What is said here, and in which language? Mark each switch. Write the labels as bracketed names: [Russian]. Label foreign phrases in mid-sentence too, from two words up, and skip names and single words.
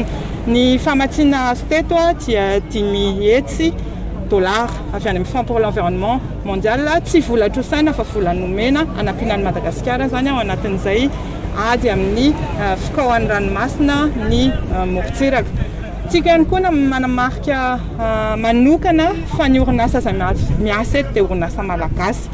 [Malagasy] Ny famatsiana azy teto dia $10,000 avy any amin'ny Fonds pour l'environnement mondial tsy vola trosaina fa vola nomena anapinan'ny Madagasikara zany ao anatin'izay ady amin'ny fikaohan'ny ranomasina ny morontsiraka. Tsika ihany koa manamarika manokana fa ny orinasa izay miasa eto dia orinasa malagasy.